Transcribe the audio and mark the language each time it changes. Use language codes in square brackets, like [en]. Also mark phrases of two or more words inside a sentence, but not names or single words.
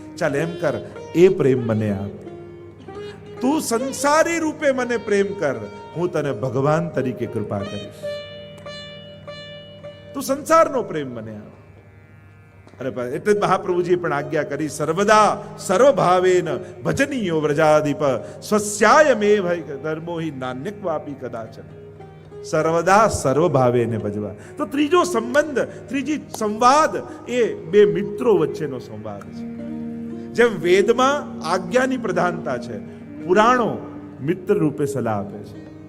[gu] ચાલ એમ કર, એ પ્રેમ મને આપ. તું સંસારી રૂપે મને પ્રેમ કર, હું તને ભગવાન તરીકે કૃપા કરીશ. તું સંસારનો પ્રેમ મને આપ. અરે એટલે જ મહાપ્રભુજીએ પણ આજ્ઞા કરી, [sa] सर्वदा सर्वभावेन भजनीयो व्रजाधिप स्वस्यायमेव धर्मो हि नान्यक्वापी कदाचन. सर्वदा सर्वभावेने [gu] ભજવા. તો ત્રીજો સંબંધ, ત્રીજી સંવાદ એ બે મિત્રો વચ્ચેનો સંવાદ છે. જેમ વેદમાં આજ્ઞાની પ્રધાનતા છે, પુરાણો મિત્ર રૂપે સલાહ આપે છે.